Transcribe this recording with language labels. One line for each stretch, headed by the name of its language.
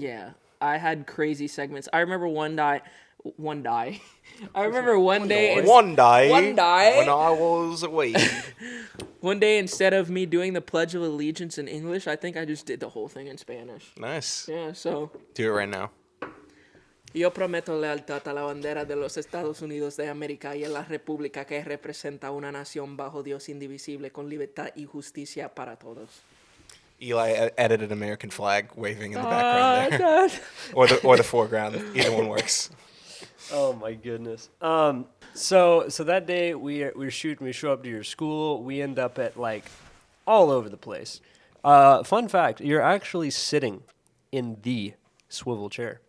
English: Yeah, I had crazy segments. I remember one one day. I remember one day. One day. One day. When I was away. One day, instead of me doing the Pledge of Allegiance in English, I think I just did the whole thing in Spanish. Nice. Yeah, so. Do it right now.
Spanish: Yo prometo lealtad a la bandera de los Estados Unidos de América y a la república que representa una nación bajo Dios indivisible con libertad y justicia para todos.
English: Eli edited an American flag waving in the background there. or the foreground. Either one works. Oh my goodness. So that day we're shooting. We show up to your school. We end up at like all over the place. Fun fact: you're actually sitting in the swivel chair.